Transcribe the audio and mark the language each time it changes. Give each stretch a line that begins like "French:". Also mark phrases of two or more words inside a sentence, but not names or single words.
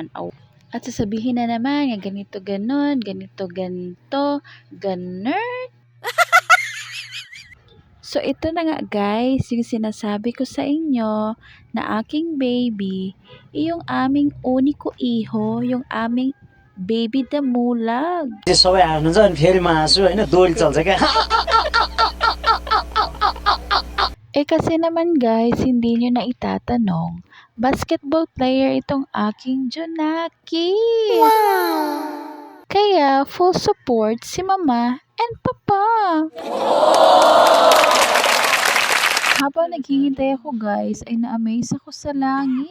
Filipino: At sasabihin na naman, nga ganito ganon, ganito ganito, ganon. So ito na nga guys, yung sinasabi ko sa inyo na aking baby, yung aming uniko iho, yung aming baby damulag.
Nepali: सबै हार्नुहुन्छ अनि फेरि म हाँस्छु होइन दोहोरी चल्छ क्या
Filipino: Kasi naman guys, hindi nyo na itatanong, basketball player itong aking Junaki. Kaya
English: full support
Filipino: si
English: mama and papa.
Filipino: Habang naghihintay ako guys, ay na-amaze ako sa langit.